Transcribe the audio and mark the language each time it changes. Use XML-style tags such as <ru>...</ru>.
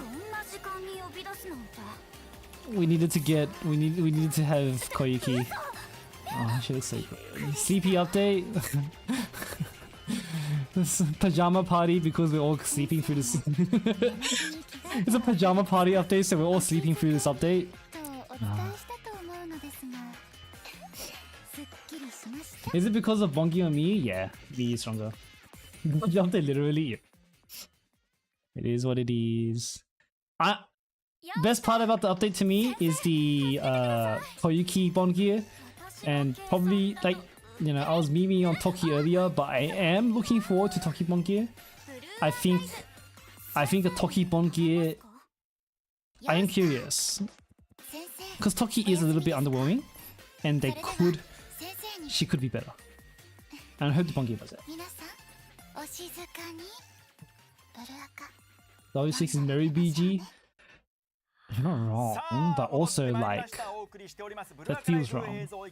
<ja>こんな時間に呼び出すなんて</ja> <en>We needed to have Koyuki. Oh, she looks so good. Sleepy update. This pajama party because we're all sleeping through this. It's a pajama party update, so we're all sleeping through this update.</en> <ja>とお伝えしたと思うのですがすっきりしました</ja> <en>Is it because of Bongi on me? Yeah, me is stronger. Pajama update, literally. It is what it is. Best part about the update to me is the Koyuki Bongi, and probably like I was memeing on Toki earlier, but I am looking forward to Toki Bongi. I think a Toki Bongi. I am curious because Toki is a little bit underwhelming, and she could be better. And I hope the Bongi does it.</en> <ja>皆さんお静かにブルアカ</ja> <en>W6 is Mary BG. You're not wrong, but also like that feels wrong.</en>